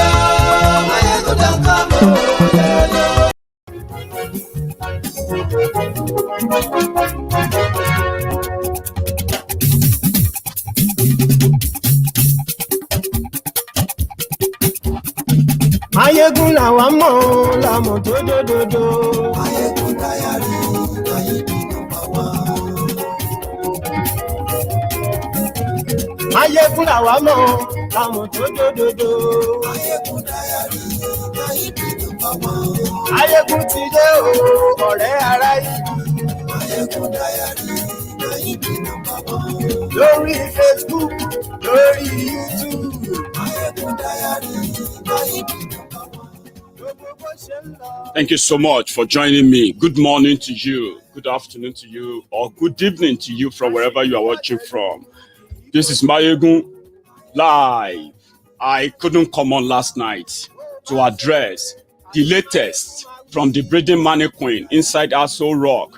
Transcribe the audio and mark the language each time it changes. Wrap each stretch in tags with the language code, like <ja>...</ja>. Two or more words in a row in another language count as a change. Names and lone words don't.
<en>Maiyegun don't come, oh, yo, yo.</en> <yo>Maiyegun làwa mọ̀ làmọ̀ tó dòdòdò.</yo> <en>Maiyegun diary, Maiyegun number one.</en> <yo>Maiyegun làwa mọ̀ làmọ̀ tó dòdòdò.</yo> <en>Maiyegun diary, Maiyegun number one.</en> <yo>Maiyegun ti dé o, ọ̀rẹ́ ará ìlú.</yo> <en>Maiyegun diary, Maiyegun number one.</en> <yo>Lórí Facebook, lórí YouTube.</yo> <en>Maiyegun diary, Maiyegun. Thank you so much for joining me. Good morning to you, good afternoon to you, or good evening to you from wherever you are watching from. This is Maiyegun live. I couldn't come on last night to address the latest from the breeding mannequin inside Aso Rock.</en>